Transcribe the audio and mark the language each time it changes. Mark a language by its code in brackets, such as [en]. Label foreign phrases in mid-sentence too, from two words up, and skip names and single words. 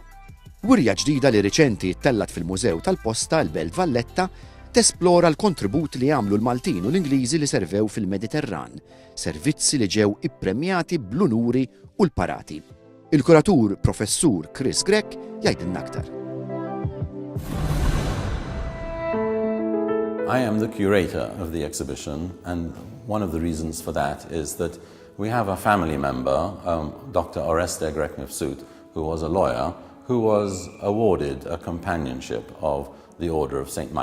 [mt] Wirja ġdida li riċenti ttellat fil-Mużew tal-Posta l-Belt Valletta tesplora l-kontribut li għamlu l-Maltin u l-Ingliżi li servew fil-Mediterran, servizzi li ġew ippremjati bl-unuri u l-parati. Il-kuratur Professur Grech jgħidilna aktar. [en] I am the curator of the exhibition, and one of the reasons for that is that we have a family member, Dr. Oreste Grech, who was a lawyer, who was awarded a companionship of the Order of St.